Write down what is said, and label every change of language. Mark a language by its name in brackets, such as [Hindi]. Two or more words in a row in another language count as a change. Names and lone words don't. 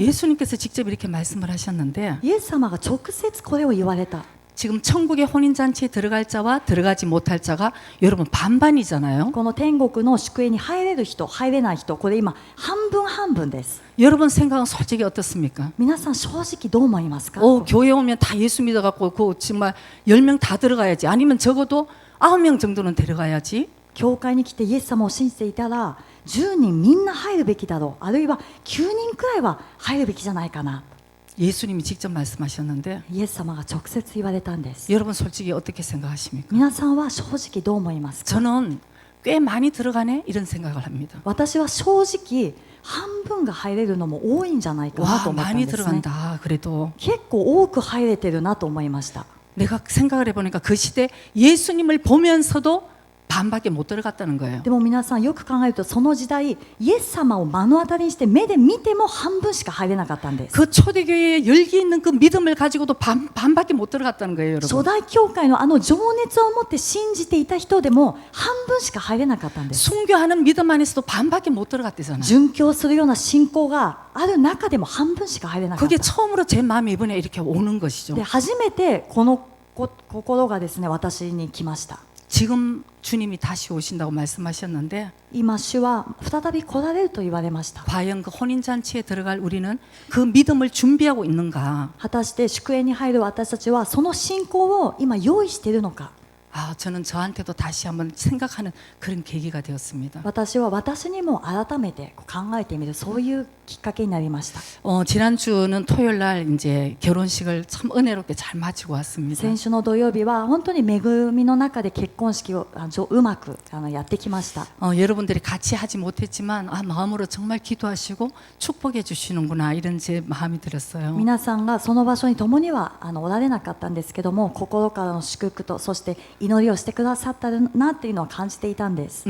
[Korean] 예수님께서 직접 이렇게 말씀을 하셨는데 [Japanese] イエス様が直接これを言われた。 [Korean] 지금 천국의 혼인잔치에 들어갈 자와 들어가지 못할 자가 여러분 반반이잖아요. [Japanese] この天国の祝宴に入れる人、入れない人、これ今半分半分です。 [Korean] 여러분 생각은 솔직히 어떻습니까? [Japanese] 皆さん正直どう思いますか？ [Korean] 교회 오면 다 예수 믿어갖고 정말 10명 다 들어가야지. 아니면 적어도 9명 정도는 데려가야지. [Japanese] 教会に来てイエス様を信じていたら10人みんな入るべきだろう、あるいは9人くらいは入るべきじゃないかな。 [Korean] 예수님이 직접 말씀하셨는데 [Japanese] イエス様が直接言われたんです。 [Korean] 여러분 솔직히 어떻게 생각하십니까? [Japanese] 皆さんは正直どう思いますか？ [Korean] 저는 꽤 많이 들어가네 이런 생각을 합니다. [Japanese] 私は正直半分が入れるのも多いんじゃないかな [Korean] 와 [Japanese] と思ったん [Korean] 많이 [Japanese] ですね。 [Korean] 들어간다. 그래도 [Japanese] 結構多く入れてるなと思いました。 [Korean] 내가 생각을 해보니까 그 시대 예수님을 보면서도 반밖에 못 들어갔다는 거예요. [Japanese] でも皆さんよく考えるとその時代イエス様を目の当たりにして目で見ても半分しか入れなかったんです。 [Korean] 그 초대교회에 열기 있는 그 믿음을 가지고도 반밖에 못 들어갔다는 거예요, [Japanese] 初 [Korean] 여러분. [Japanese] 代教会のあの情熱を持って信じていた人でも半分しか入れなかったんです。 [Korean] 순교하는 믿음 안에서도 반밖에 못 들어갔대잖아요. [Japanese] 殉教するような信仰がある中でも半分しか入れなかっ [Korean] 그게 [Japanese] た。 [Korean] 처음으로 제 마음에 이번에 이렇게 오는 것이죠. [Japanese] で初めてこの心がですね私に来ました。 [Korean] 지금 주님이 다시 오신다고 말씀하셨는데 [Japanese] 今主は再び来られると言われました。 [Korean] 과연 그 혼인잔치에 들어갈 우리는 그 믿음을 준비하고 있는가? [Japanese] 果たして祝宴に入る私たちはその信仰を今用意しているのか。 [Korean] 아, 저는 저한테도 다시 한번 생각하는 그런 계기가 되었습니다. [Japanese] 私は私にも改めて考えてみるそういうきっかけになりました。 [Korean] 지난주는 토요일 날 이제 결혼식을 참 은혜롭게 잘 마치고 왔습니다. [Japanese] 先週の土曜日は本当に恵みの中で結婚式をうまくやってきました。 [Korean] 여러분들이 같이 하지 못했지만 마음으로 정말 기도하시고 축복해 주시는구나 이런 제 마음이 들었어요. [Japanese] 皆さんがその場所に共にはおられなかったんですけども心からの祝福とそして祈りをしてくださったなっていうのは感じていたんです。